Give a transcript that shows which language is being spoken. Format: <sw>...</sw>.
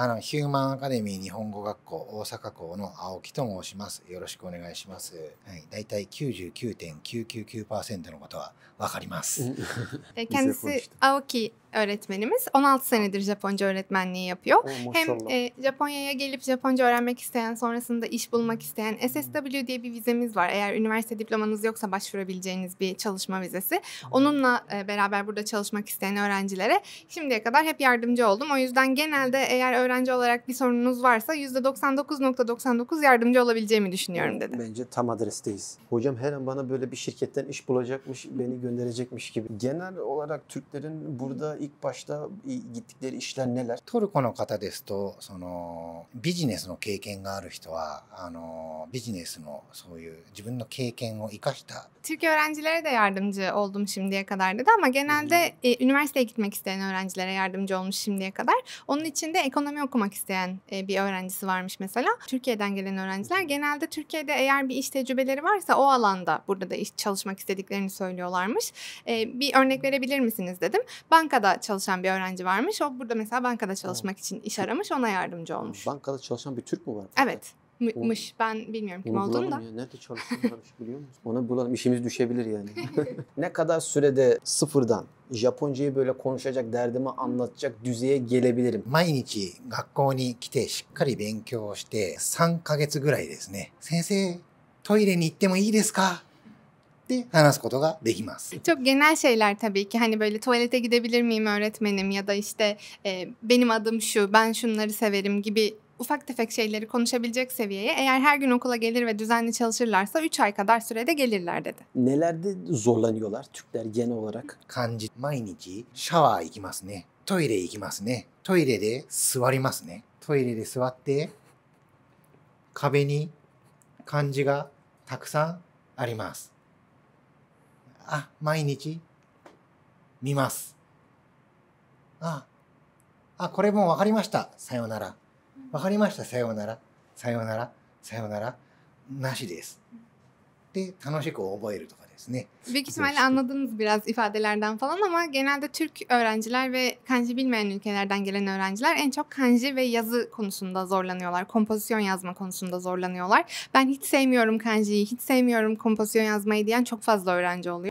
<ja>ヒューマンアカデミー日本語学校大阪校の青木と申します。よろしくお願いします。はい、だいたい 99.999% のことはわかります。</ja> <tr>Kendisi Aoki öğretmenimiz. 16 senedir Japonca öğretmenliği yapıyor. Hem Japonya'ya gelip Japonca öğrenmek isteyen, sonrasında iş bulmak isteyen SSW diye bir vizemiz var. Eğer üniversite diplomanız yoksa başvurabileceğiniz bir çalışma vizesi. Onunla beraber burada çalışmak isteyen öğrencilere şimdiye kadar hep yardımcı oldum. O yüzden genelde eğer öğrenci olarak bir sorununuz varsa %99.99 yardımcı olabileceğimi düşünüyorum dedi. Bence tam adresteyiz. Hocam her an bana böyle bir şirketten iş bulacakmış, beni gönderecekmiş gibi. Genel olarak Türklerin burada ilk başta gittikleri işler neler?</tr> <ja>トルコの方ですと、ビジネスの経験がある人は、ビジネスのそういう自分の経験を生かした</ja> <tr>Türk öğrencilere de yardımcı oldum şimdiye kadar dedi ama genelde üniversiteye gitmek isteyen öğrencilere yardımcı olmuş şimdiye kadar. Onun için de ekonomi okumak isteyen bir öğrencisi varmış mesela. Türkiye'den gelen öğrenciler genelde Türkiye'de eğer bir iş tecrübeleri varsa o alanda burada da iş çalışmak istediklerini söylüyorlarmış. Bir örnek verebilir misiniz dedim. Bankada çalışan bir öğrenci varmış. O burada mesela bankada çalışmak için iş aramış, ona yardımcı olmuş. Bankada çalışan bir Türk mü var? Evet. Mış. Ben bilmiyorum kim Onu olduğunu bulalım da. ya. Nerede çalışıyorlarmış biliyor musun? Onu bulalım. İşimiz düşebilir yani. Ne kadar sürede sıfırdan Japoncayı böyle konuşacak, derdimi anlatacak düzeye gelebilirim?</tr> <ja>毎日学校に来てしっかり勉強して3ヶ月ぐらいですね。先生、トイレに行ってもいいですかって話すことができます。</ja> <tr>Çok genel şeyler tabii ki. Hani böyle tuvalete gidebilir miyim öğretmenim ya da işte benim adım şu, ben şunları severim gibi ufak tefek şeyleri konuşabilecek seviyeye eğer her gün okula gelir ve düzenli çalışırlarsa 3 ay kadar sürede gelirler dedi. Nelerde zorlanıyorlar Türkler genel olarak?</tr> <ja>漢字、毎日シャワー行きますね。トイレ行きますね。トイレで座りますね。トイレで座って壁に漢字がたくさんあります。毎日見ます。これもう分かりました。さようなら。分かりました。さようなら。さようなら。さようなら。なしです。で、楽しく覚えるとかですね。</ja> <tr>Büyük ihtimalle anladınız biraz ifadelerden falan ama genelde Türk öğrenciler ve kanji bilmeyen ülkelerden gelen öğrenciler en çok kanji ve yazı konusunda zorlanıyorlar. Kompozisyon yazma konusunda zorlanıyorlar. Ben hiç sevmiyorum kanjiyi, hiç sevmiyorum kompozisyon yazmayı diyen çok fazla öğrenci oluyor.</tr>